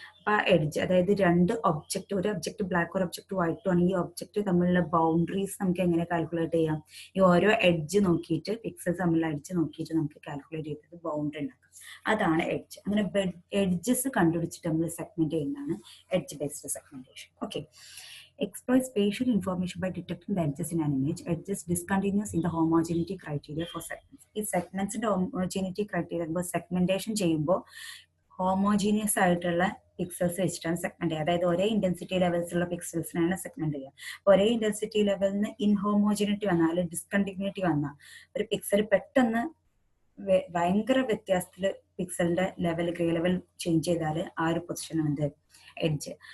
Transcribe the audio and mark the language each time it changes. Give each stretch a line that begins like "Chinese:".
Malayalam: അപ്പൊ ആ എഡ്ജ്, അതായത് രണ്ട് ഒബ്ജക്റ്റ്, ഒരു ഒബ്ജക്റ്റ് ബ്ലാക്ക് ഒരു ഒബ്ജക്റ്റ് വൈറ്റും ആണ്, ഈ ഒബ്ജക്റ്റ് തമ്മിലുള്ള ബൗണ്ടറീസ് നമുക്ക് എങ്ങനെ കാൽക്കുലേറ്റ് ചെയ്യാം? ഈ ഓരോ എഡ്ജ് നോക്കിയിട്ട്, പിക്സൽസ് തമ്മിലുള്ള എഡ്ജ് നോക്കിയിട്ട് നമുക്ക് കാൽക്കുലേറ്റ് ചെയ്തിട്ട് ബൗണ്ടറി ഉണ്ടാക്കാം. അതാണ് എഡ്ജ്. അങ്ങനെ എഡ്ജസ് കണ്ടുപിടിച്ചിട്ട് നമ്മൾ സെഗ്മെന്റ് ചെയ്യുന്നതാണ് edge based segmentation.
English: Okay, exploit spatial information by detecting the edges in an image. Edges discontinuous in the homogeneity criteria for segments.
Malayalam: ഈ സെഗ്മെന്റ്സിന്റെ homogeneity criteria സെഗ്മെന്റേഷൻ ചെയ്യുമ്പോൾ ഹോമോജീനിയസ് ആയിട്ടുള്ള പിക്സൽസ് വെച്ചിട്ടാണ് സെഗ്മെന്റ് ചെയ്യുക. അതായത് ഒരേ ഇന്റൻസിറ്റി ലെവൽസ് ഉള്ള പിക്സൽസിനാണ് segment ചെയ്യുക. ഒരേ ഇന്റൻസിറ്റി ലെവലിന് ഇൻഹോമോജിനിറ്റി വന്നാൽ, ഡിസ്കണ്ടിന്യൂറ്റി വന്നാൽ, ഒരു പിക്സൽ പെട്ടെന്ന് ഭയങ്കര വ്യത്യാസത്തിൽ പിക്സലിന്റെ ലെവൽ, ഗ്രേ ലെവൽ ചേഞ്ച് ചെയ്താൽ ആ ഒരു പൊസിഷൻ എന്ത്, എഡ്ജ്.